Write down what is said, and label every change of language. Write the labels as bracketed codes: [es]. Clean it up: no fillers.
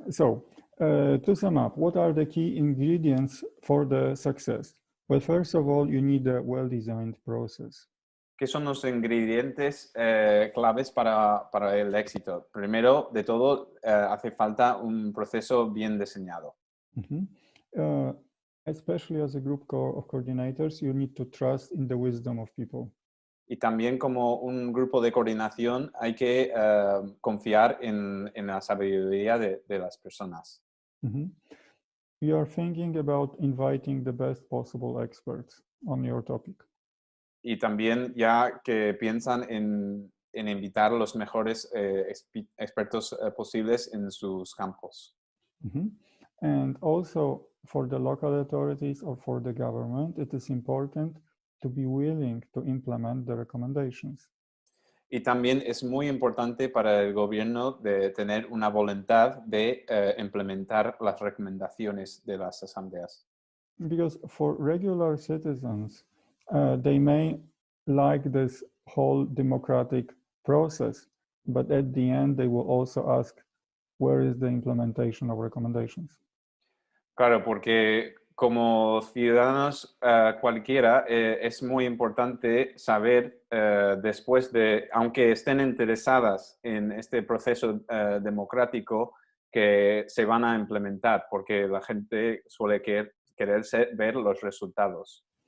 [en] So to sum up, what are the key ingredients for the success? Well, first of all, you need a well-designed process. [es] ¿Qué son los ingredientes claves para el éxito? Primero de todo, hace falta un proceso bien diseñado. Mm-hmm. [en] Especially as a group of coordinators, you need to trust in the wisdom of people. [es] Y también como un grupo de coordinación hay que confiar en la sabiduría de las personas. Mm-hmm. [en] You are thinking about inviting the best possible experts on your topic. [es] Y también ya que piensan en invitar los mejores expertos posibles en sus campos. Mm-hmm. [en] And also for the local authorities or for the government, it is important to be willing to implement the recommendations. [es] Y también es muy importante para el gobierno de tener una voluntad de implementar las recomendaciones de las asambleas. [en] Because for regular citizens, they may like this whole democratic process, but at the end they will also ask, where is the implementation of recommendations? [es] Claro, porque como ciudadanos cualquiera es muy importante saber después de, aunque estén interesadas en este proceso democrático, que se van a implementar, porque la gente suele querer ver los resultados.